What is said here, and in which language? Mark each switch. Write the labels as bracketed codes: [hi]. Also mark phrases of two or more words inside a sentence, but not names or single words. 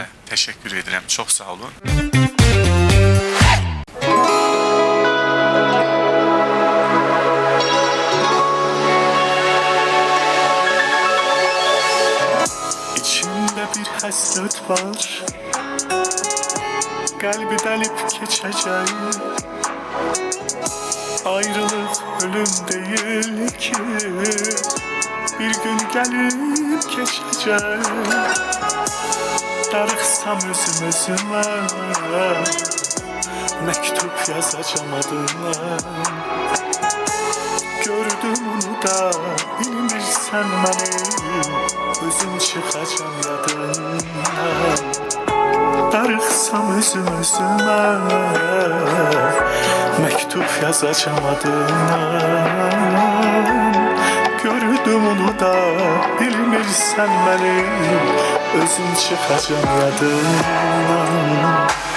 [az] Təşəkkür edirəm, çox sağ olun. İçimdə bir həsrət var, qəlbi dəlib keçəcək. [tr] Ayrılık ölüm değil ki, bir gün gelip geçecek. Darıksam özüm özüme, mektup yazacağım adına. [az] Gördüm onu da bilmirsən məni, özüm çıxacağım yadından. [tr] Darıksam özüm özüme, mektup yazacağım adına. [az] Gördüm onu da bilmirsən məni, özüm çıxacağım yadından.